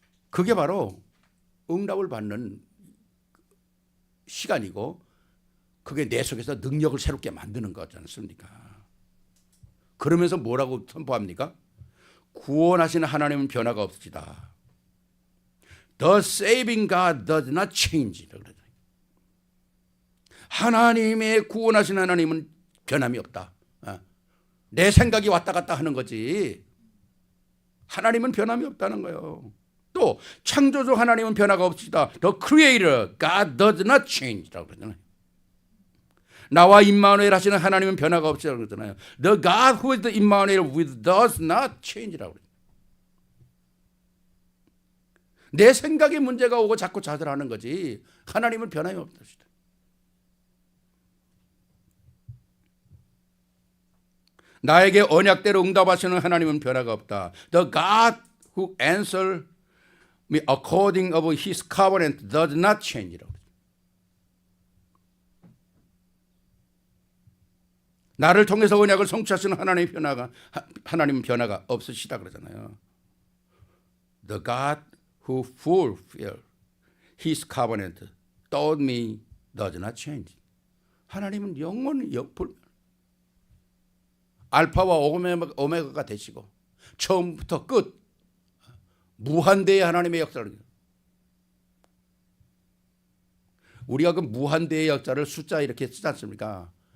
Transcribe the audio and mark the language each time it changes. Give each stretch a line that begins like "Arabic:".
Korean: 그게 바로 응답을 받는 시간이고 그게 내 속에서 능력을 새롭게 만드는 거지 않습니까? 그러면서 뭐라고 선포합니까? 구원하시는 하나님은 변화가 없으시다.
English: The saving God does not change.
Korean: 하나님의 구원하신 하나님은 변함이 없다. 내 생각이 왔다 갔다 하는 거지. 하나님은 변함이 없다는 거예요. 또 창조주 하나님은 변화가 없으시다.
English: The Creator God does not change라고
Korean: 그러잖아요. 나와 임마누엘 하시는 하나님은 변화가 없으시다고 그러잖아요.
English: The God who is the Immanuel with does not change라고
Korean: 그러잖아요. 내 생각에 문제가 오고 자꾸 좌절하는 거지 하나님은 변함이 없으시다. 나에게 언약대로 응답하시는 하나님은 변화가 없다.
English: The God who answer me according of his covenant does not change.
Korean: 나를 통해서 언약을 성취하시는 하나님은 변화가 없으시다 그러잖아요.
English: The God who fulfill his covenant told me does not change.
Korean: 하나님은 영원히 알파와 오메가가 되시고 처음부터 끝 무한대의 하나님의 역사를, 우리가 그 무한대의 역사를 숫자 이렇게 쓰지 않습니까?